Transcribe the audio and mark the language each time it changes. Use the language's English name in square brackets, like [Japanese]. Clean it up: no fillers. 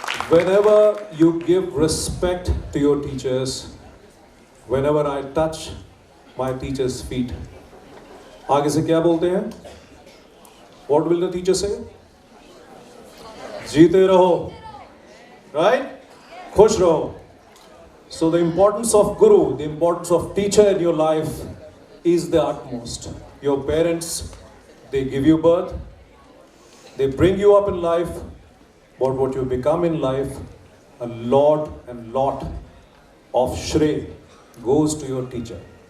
[English] Whenever you give respect to your teachers, whenever I touch my teacher's feet, [Hindi] आगे से क्या बोलते हैं? [English] What will the teacher say? [Hindi] जीते रहो, right? खुश रहो. [English] So the importance of guru, the importance of teacher in your life is the utmost. Your parents, they give you birth, they bring you up in life, but what you become in life, a lot and lot of shray goes to your teacher.